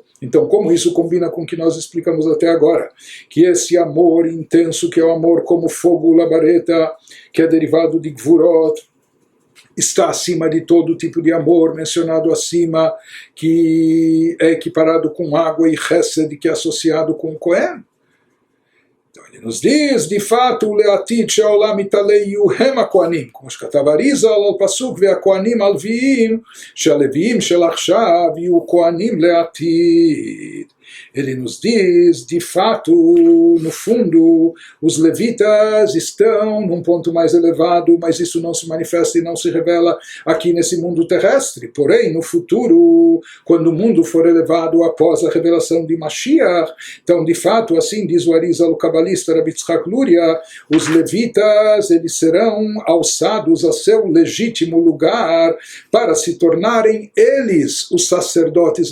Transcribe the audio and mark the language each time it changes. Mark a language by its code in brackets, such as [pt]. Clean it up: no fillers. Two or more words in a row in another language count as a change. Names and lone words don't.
[pt] Então, como isso combina com o que nós explicamos até agora? Que esse amor intenso, que é o amor como fogo, labareta, que é derivado de Gvurot, está acima de todo tipo de amor mencionado acima, que é equiparado com água e Chesed, que é associado com Kohen. Então Ele nos diz, de fato, [he] לעתיד שעולם יתעלה יהיו הם הכהנים, como שכתב אריזל על פסוק והכהנים הלוויים, שהלוויים של עכשיו יהיו כהנים לעתיד. [pt] Ele nos diz, de fato, no fundo, os levitas estão num ponto mais elevado, mas isso não se manifesta e não se revela aqui nesse mundo terrestre. Porém, no futuro, quando o mundo for elevado após a revelação de Mashiach, então, de fato, assim diz o Arizal, o cabalista Rabbi Tzchak Luria, os levitas, eles serão alçados a seu legítimo lugar para se tornarem eles os sacerdotes.